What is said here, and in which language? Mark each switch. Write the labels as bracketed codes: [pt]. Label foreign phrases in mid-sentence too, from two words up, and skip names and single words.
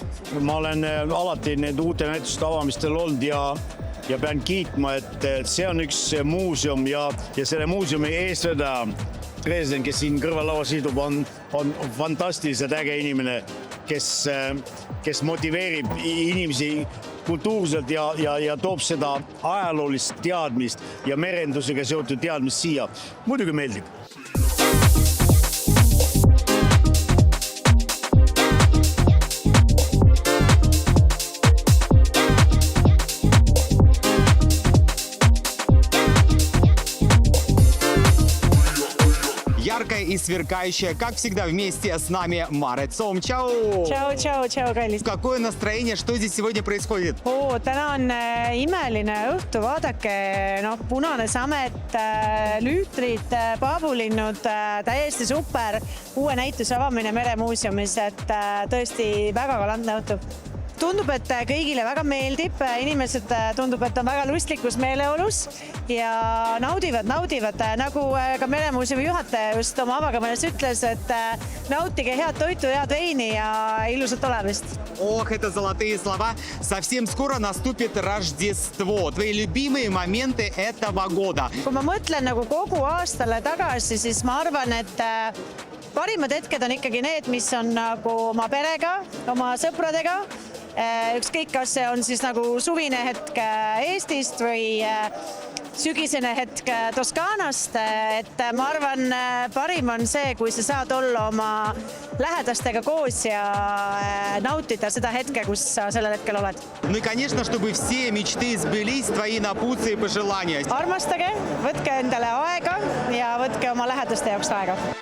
[et] Ma olen alati need uute näituste avamistel olnud ja pean kiitma, et see on üks muuseum ja selle muuseumi eestvedaja Dresden, kes siin kõrvalauas istub, on fantastiliselt äge inimene, kes motiveerib inimesi kultuurselt ja toob seda ajaloolist teadmist ja merendusega seotud teadmist siia. Muidugi meeldib. [ru] Яркая и сверкающая, как всегда, вместе с нами Maret Soom. Tšau! [et] Tšau, kallis. [ru] Какое настроение? Что здесь сегодня происходит? [et] Täna on imeline õhtu, vaadake, punane samet, lüütrid, paabulinnud, täiesti super. Uue näituse avamine Meremuuseumis, et tõesti väga galantne õhtu. Tundub, et kõigile väga meeldib, inimesed tundub, et on väga lustlikus meeleolus ja naudivad, nagu ka Meremuuseumi juhataja just oma avakõnes ütles, et nautige head toitu, head veini ja ilusat olemist. [ru] Ох, это золотые слова. Совсем скоро наступит Рождество. Твои любимые моменты этого года. [et] Kui ma mõtlen nagu kogu aastale tagasi, siis ma arvan, et parimad hetked on ikkagi need, mis on nagu oma perega, oma sõpradega. Ükskõik, kas see on siis nagu suvine hetk Eestist või sügisene hetk Toskaanast, et ma arvan, parim on see, kui sa saad olla oma lähedastega koos ja nautida seda hetke, kus sa sellel hetkel oled. [ru] Ну и, конечно, чтобы все мечты сбылись, твои напутствия и пожелания. [et] Armastage, võtke endale aega ja võtke oma lähedaste jaoks aega.